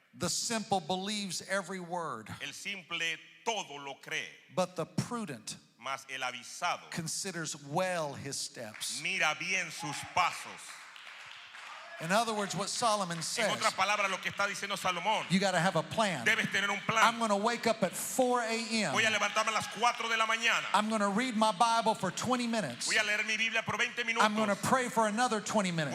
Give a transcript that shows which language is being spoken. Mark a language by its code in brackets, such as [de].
[en] the simple believes every word, [es] El simple todo lo cree, [en] but the prudent [es] mas el avisado [en] considers well his steps. [es] mira bien sus pasos. [en] In other words, what Solomon [es] En [en] says, [es] otras palabras, lo que está diciendo Salomón, [en] you got to have a plan. [es] debes tener un [en] I'm [es] plan. [en] going to wake up at 4 a.m. [es] Voy a levantarme a las 4 de la mañana. [en] I'm going to read my Bible for 20 minutes. [es] Voy a leer mi Biblia por 20 [en] I'm going to [es] minutos. [en] pray for another 20 minutes.